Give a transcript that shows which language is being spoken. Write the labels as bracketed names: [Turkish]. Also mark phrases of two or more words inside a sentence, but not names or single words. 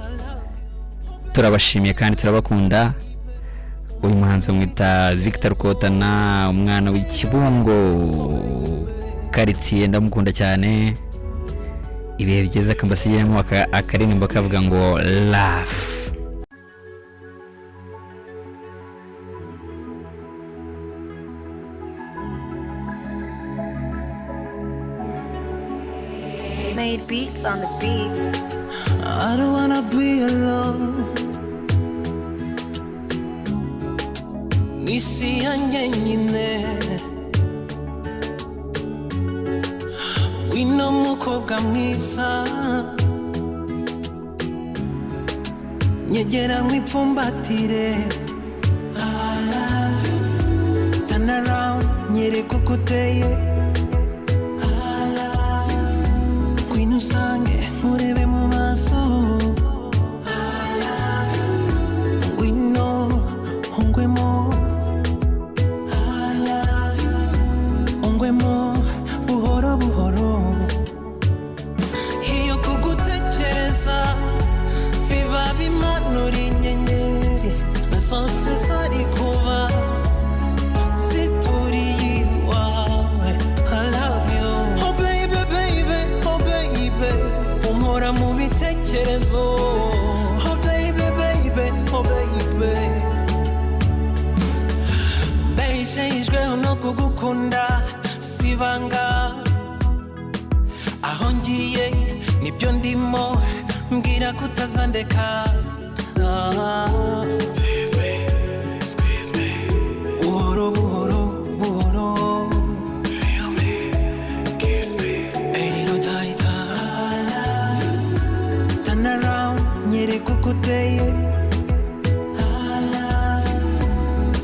[Kinyarwanda] Turabashimiye kandi turabakunda. Uyu muhanzi mwita Victor Kotana, umwana w'Ikibungo quartier, ndamukunda cyane. Ibihe bigeze akambasiyemo akaririmbo kavuga ngo laugh. [English] Made beats on the beats. I don't wanna be alone. [Kinyarwanda] Nisi yanjye nyine, wino mukobwa mwiza, nyegera mwipfumbatire. [English] I love you. Turn around, [Kinyarwanda] nyereka uko uteye. [English] I love you. [Kinyarwanda] Kwino usange nkurebe mu maso. [English] I love you. [Kinyarwanda] Wino ongwemo. Buhoro buhoro, hiyo kugutekereza biba bimanura inyenyeri zose zari kuba zituriye iwawe. [English] I love you. Oh baby baby, oh baby, [Kinyarwanda] umpora mu bitekerezo. [English] Oh baby baby, oh baby, [Kinyarwanda] beshejweho no kugukunda sibanga. Aho ngiye nibyo ndimo, mbwira kutazandeka. [English] Squeeze me. [Kinyarwanda] Buhoro buhoro buhoro, [English] feel me, kiss me, a little tighter. I love you. Turn around, [Kinyarwanda] nyereka uko uteye. [English] I love you.